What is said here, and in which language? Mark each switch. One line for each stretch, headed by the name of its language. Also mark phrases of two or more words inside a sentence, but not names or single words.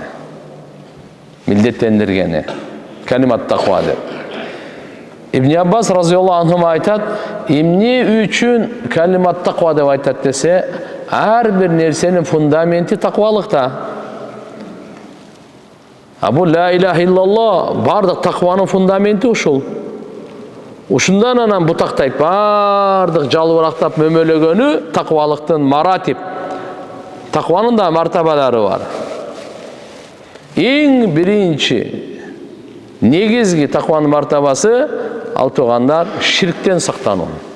Kyrgyz: Милдеттендиргени.
Arabic: كلمة التقوى
Kyrgyz: деп. Ибн Аббас
Arabic: رضي الله عنه
Kyrgyz: айтат, эмне үчүн
Arabic: كلمة التقوى
Kyrgyz: деп айтат десе, ар бир нерсенин фундаменти таквалыкта. Бул
Arabic: لا إله إلا الله
Kyrgyz: бардык такванын фундаменти ушул. Ушундан анан бутактайт бардык жалбырактап мөмөлөгөнү таквалыктын маратип. Такванын да мартабалары бар. Эң биринчи негизги такванын мартабасы ал туугандар ширктен сактануу.